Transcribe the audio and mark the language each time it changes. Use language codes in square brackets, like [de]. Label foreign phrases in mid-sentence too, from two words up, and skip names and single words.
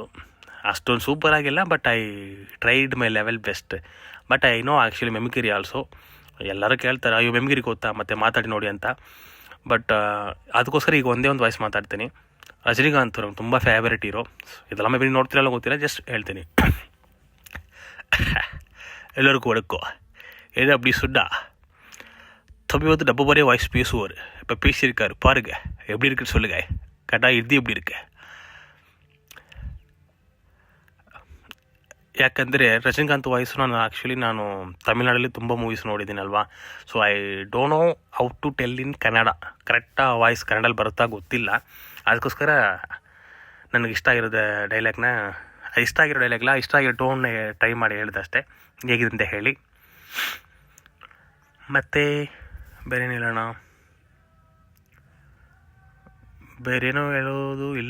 [kn] ಅಷ್ಟೊಂದು ಸೂಪರ್ ಆಗಿಲ್ಲ, [en] But I tried my level best. But I know actually mimicry also. [kn] ಎಲ್ಲರೂ ಕೇಳ್ತಾರೆ, ಅಯ್ಯೋ ಮೆಮಿಕ್ರಿ ಗೊತ್ತಾ ಮತ್ತೆ ಮಾತಾಡಿ ನೋಡಿ ಅಂತ. ಬಟ್ ಅದಕ್ಕೋಸ್ಕರ ಈಗ ಒಂದೇ ಒಂದು ವಾಯ್ಸ್ ಮಾತಾಡ್ತೀನಿ. ರಜನಿಕಾಂತ್ ಅವ್ರು ತುಂಬ ಫೇವರೇಟ್ ಹೀರೋ. ಇದೆಲ್ಲ [en] may be [kn] ನೋಡ್ತಿರಲ್ಲ ಗೊತ್ತಿಲ್ಲ, ಜಸ್ಟ್ ಹೇಳ್ತೀನಿ. [ta] எல்லோருக்கும் வணக்கம். ஏன்னா அப்படி சொன்னா தம்பி வந்து நம்ம மாதிரியே வாய்ஸ் பேசுவார். இப்போ பேசியிருக்காரு பாருங்க, எப்படி இருக்குன்னு சொல்லுங்க. கரெக்டாக இது எப்படி இருக்கு? [kn] ಯಾಕಂದರೆ ರಜನಿಕಾಂತ್ ವಾಯ್ಸು ನಾನು ತಮಿಳ್ನಾಡಲ್ಲಿ ತುಂಬ ಮೂವೀಸ್ ನೋಡಿದ್ದೀನಲ್ವಾ. [en] So I don't know how to tell in Kannada. [kn] ಕರೆಕ್ಟಾಗಿ ವಾಯ್ಸ್ ಕನ್ನಡಲ್ಲಿ ಬರುತ್ತಾ ಗೊತ್ತಿಲ್ಲ. ಅದಕ್ಕೋಸ್ಕರ ನನಗೆ ಇಷ್ಟ ಆಗಿರೋ ಡೈಲಾಗ್ನ, ಇಷ್ಟ ಆಗಿರೋ ಟೋನ್ನ ಟ್ರೈ ಮಾಡಿ ಹೇಳಿದೆ ಅಷ್ಟೇ. ಹೇಗಿದೆ ಅಂತ ಹೇಳಿ. ಮತ್ತು ಬೇರೇನು ಹೇಳೋಣ, ಬೇರೇನೂ ಹೇಳೋದು ಇಲ್ಲ.